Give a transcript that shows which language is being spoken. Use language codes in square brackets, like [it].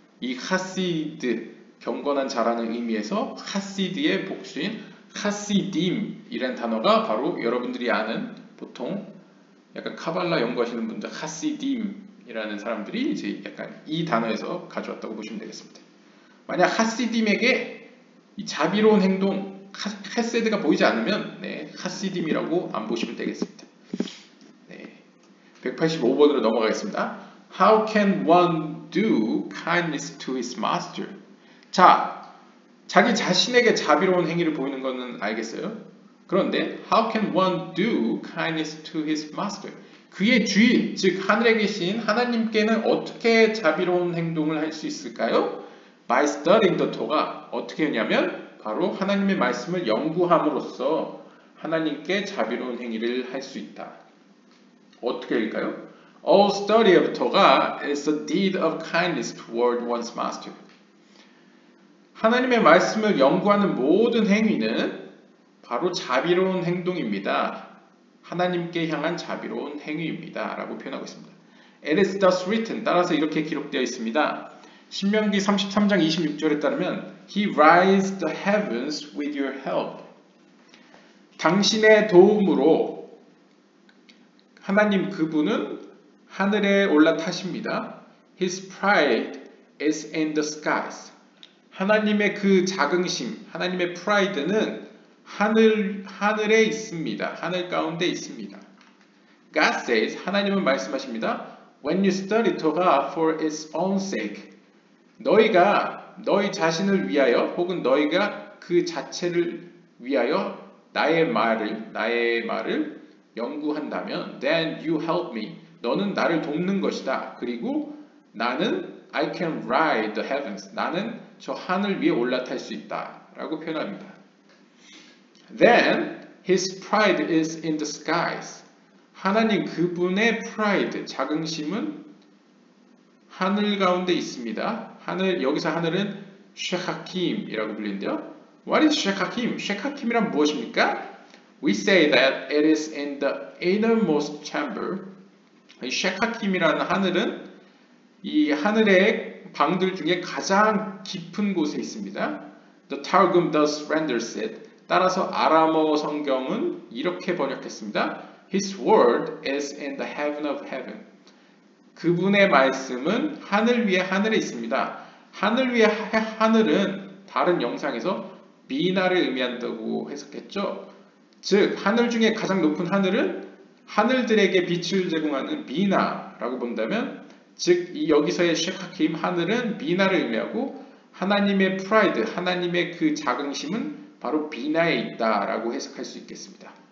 [ko] 이 하시드, 경건한 자라는 의미에서 하시드의 복수인 하시딤이라는 단어가 바로 여러분들이 아는 보통 약간 카발라 연구하시는 분들 하시딤이라는 사람들이 이제 약간 이 단어에서 가져왔다고 보시면 되겠습니다. 만약 하시딤에게 이 자비로운 행동, 헤세드가 보이지 않으면 하시딤이라고 안 보시면 되겠습니다. 185번으로 넘어가겠습니다. [en] How can one do kindness to his master? [ko] 자, 자기 자신에게 자비로운 행위를 보이는 것은 알겠어요. [en] 그런데 How can one do kindness to his master? [ko] 그의 주인, 즉 하늘에 계신 하나님께는 어떻게 자비로운 행동을 할 수 있을까요? [en] By studying the Torah. [ko] 어떻게 하냐면 바로 하나님의 말씀을 연구함으로써 하나님께 자비로운 행위를 할 수 있다. 어떻게 할까요? [en] All study of Torah is a deed of kindness toward one's master. [ko] 하나님의 말씀을 연구하는 모든 행위는 바로 자비로운 행동입니다. 하나님께 향한 자비로운 행위입니다. 라고 표현하고 있습니다. [en] It is thus written. [ko] 따라서 이렇게 기록되어 있습니다. 신명기 33장 26절에 따르면 [en] He raised the heavens with your help. [ko] 당신의 도움으로 하나님 그분은 하늘에 올라타십니다. [en] His pride is in the skies. [ko] 하나님의 그 자긍심, 하나님의 프라이드는 하늘에 있습니다. 하늘 가운데 있습니다. [en] God says, [ko] 하나님은 말씀하십니다. [en] When you study Torah for its own sake, [ko] 너희가 너희 자신을 위하여 혹은 너희가 그 자체를 위하여 나의 말을 연구한다면 [en] then you help me. [ko] 너는 나를 돕는 것이다. 그리고 나는 [en] I can ride the heavens. [ko] 나는 저 하늘 위에 올라탈 수 있다. 라고 표현합니다. [en] Then his pride is in the skies. [ko] 하나님 그분의 pride, 자긍심은 하늘 가운데 있습니다. 여기서 하늘은 쉐카킴이라고 불리는데요. [en] What is 쉐카킴? [ko] 쉐카킴이란 무엇입니까? [en] We say that it is in the innermost chamber. [ko] 이 쉐카킴이라는 하늘은 이 하늘의 방들 중에 가장 깊은 곳에 있습니다. [en] The Targum thus renders it. [ko] 따라서 아람어 성경은 이렇게 번역했습니다. [en] His word is in the heaven of heaven. [ko] 그분의 말씀은 하늘 위에 하늘에 있습니다. 하늘 위에 하늘은 다른 영상에서 비나를 의미한다고 해석했죠. 즉 하늘 중에 가장 높은 하늘은 하늘들에게 빛을 제공하는 비나라고 본다면 즉 여기서의 쉐카킴 하늘은 비나를 의미하고 하나님의 프라이드, 하나님의 그 자긍심은 바로 비나에 있다라고 해석할 수 있겠습니다.